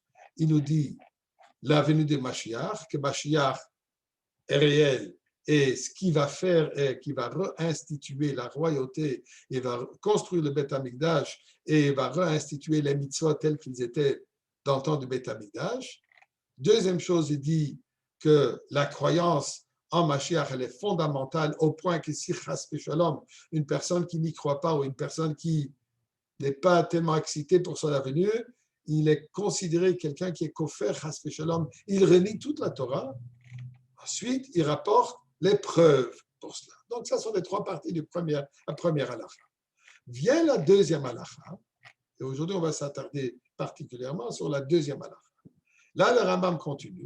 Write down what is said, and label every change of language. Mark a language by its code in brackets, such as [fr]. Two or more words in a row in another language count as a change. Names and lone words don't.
[fr] Il nous dit la venue de Mashiach, que Mashiach est réel et ce qu'il va faire est qu'il va réinstituer la royauté, il va construire le [he] בית המקדש [fr] et il va réinstituer les mitzvot tels qu'ils étaient dans le temps du [he] בית המקדש. [fr] Deuxième chose, il dit que la croyance en Mashiach, elle est fondamentale au point que si [he] חס ושלום, [fr] une personne qui n'y croit pas ou une personne qui n'est pas tellement excitée pour son avenir, il est considéré quelqu'un qui est kofer [he] חס ושלום. [fr] Il renie toute la Torah. Ensuite, il rapporte les preuves pour cela. Donc, ça sont les 3 parties de la première halakha. Vient la deuxième halakha, et aujourd'hui, on va s'attarder particulièrement sur la deuxième halakha. Là, le Rambam continue.